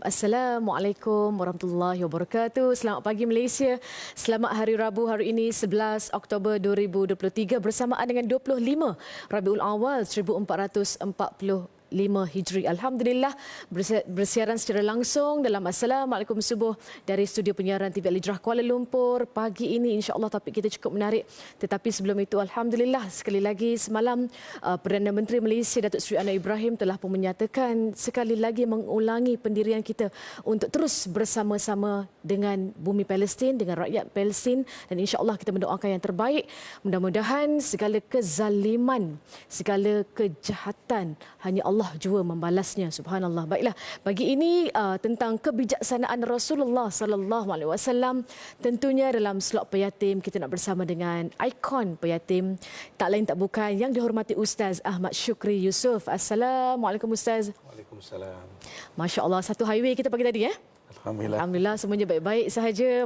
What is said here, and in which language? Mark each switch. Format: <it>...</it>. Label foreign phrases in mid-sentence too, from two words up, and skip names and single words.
<ar>السلام عليكم ورحمة الله وبركاته.</ar> <ms>Selamat pagi Malaysia. Selamat Hari Rabu hari ini 11 Oktober 2023 bersamaan dengan 25 Rabiul Awal 1445 Hijri. Alhamdulillah bersiaran secara langsung dalam Assalamualaikum Subuh dari studio penyiaran TV Al-Hijrah Kuala Lumpur. Pagi ini</ms> <ar>إن شاء الله</ar> <ms>topik kita cukup menarik. Tetapi sebelum itu alhamdulillah sekali lagi semalam Perdana Menteri Malaysia Datuk Seri Anwar Ibrahim telah pun menyatakan sekali lagi mengulangi pendirian kita untuk terus bersama-sama dengan bumi Palestin, dengan rakyat Palestin, dan</ms> <ar>إن شاء الله</ar> <ms>kita mendoakan yang terbaik. Mudah-mudahan segala kezaliman, segala kejahatan hanya Allah jua membalasnya. Subhanallah. Baiklah, pagi ini tentang kebijaksanaan</ms> <ar>رسول الله صلى الله عليه وسلم.</ar> <ms>Tentunya dalam slot peyatim kita nak bersama dengan ikon peyatim, tak lain tak bukan yang dihormati Ustaz Ahmad Syukri Yusof. Assalamualaikum Ustaz. Waalaikumsalam.</ms> <ar>ما شاء الله,</ar> <ms>satu highway kita pagi tadi Alhamdulillah. Alhamdulillah semuanya baik-baik sahaja.</ms>